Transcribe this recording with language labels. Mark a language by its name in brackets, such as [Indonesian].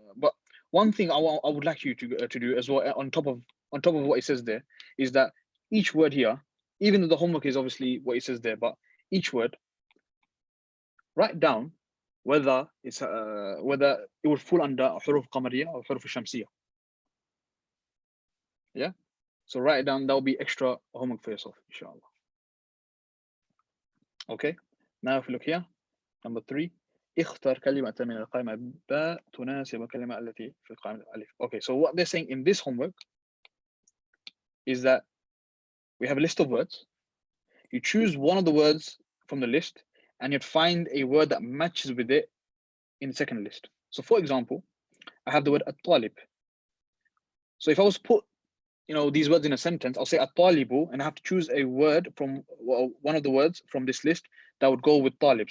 [English] But one thing I would like you to do as well, on top of what it says there, is that each word here, even though the homework is obviously what it says there, but each word, write down whether it would fall under huruf qamariyya or huruf shamsiyya. Yeah. So write it down. That will be extra homework for yourself, inshallah. Okay. Now if you look here, number 3. [Arabic] اختر كلمة من القائمة باء تناسب الكلمة التي في القائمة ألف. [English] Okay, so what they're saying in this homework is that we have a list of words. You choose one of the words from the list and you'd find a word that matches with it in the second list. So for example, I have the word at-talib. So if I was to put these words in a sentence, I'll say at-talibu, and I have to choose a word from one of the words from this list that would go with talib.